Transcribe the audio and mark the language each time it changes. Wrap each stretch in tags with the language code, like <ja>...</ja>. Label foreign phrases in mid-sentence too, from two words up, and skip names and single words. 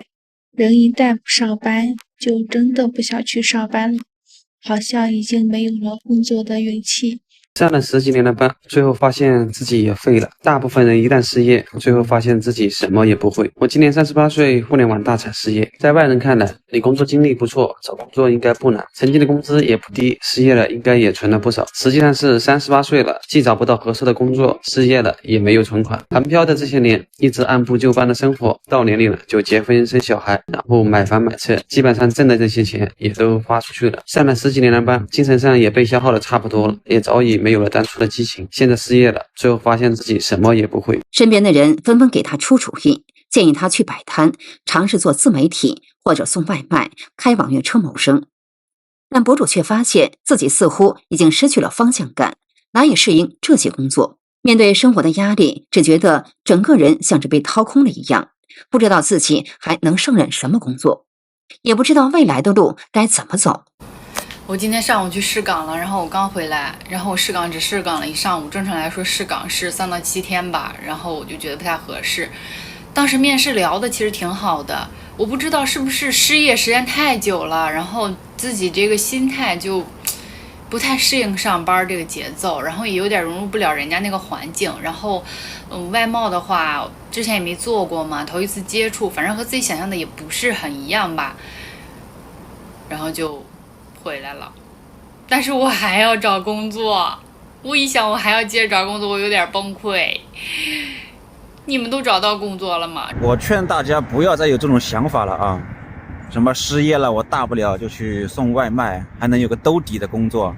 <zh>人一旦不上班，就真的不想去上班了，好像已經沒有了工作的勇氣。上了10幾年的班，最後發現自己也廢了。大部分人一旦失業，最後發現自己什麼也不會。我今年38歲，互聯網大廠失業。在外人看來，你工作經歷不錯，找工作應該不難，曾經的工資也不低，失業了應該也存了不少。實際上是38歲了，既找不到合適的工作，失業了也沒有存款。韓漂的這些年，一直按部就班的生活，到年齡了就結婚生小孩，然後買房買車，基本上掙的這些錢也都花出去了。上了10幾年的班，精神上也被消耗的差不多了，也早已沒有了當初的激情，現在失業了，最後發現自己什麼也不會。身邊的人紛紛給他出主意，建議他去擺攤，嘗試做自媒體或者送外賣、開網約車謀生。但博主卻發現自己似乎已經失去了方向感，難以適應這些工作。面對生活的壓力，只覺得整個人像是被掏空了一樣，不知道自己還能胜任什麼工作，也不知道未來的路該怎麼走。我今天上午去試崗了，然后我刚回来，然后我試崗只試崗了一上午，正常來說試崗是3到7天吧，然後我就覺得不太合適。當時面試聊的其實挺好的，我不知道是不是失業時間太久了，然後自己這個心態就不太適應上班這個節奏，然後也有點融入不了人家那個環境，然後外貿的話之前也沒做過嘛，頭一次接觸，反正和自己想象的也不是很一樣吧，然後就回來了。但是我還要找工作，我一想我還要接着找工作，我有點崩潰。你們都找到工作了嗎？我勸大家不要再有這種想法了啊！ 什麼失業了，我大不了就去送外賣，還能有個兜底的工作。</zh>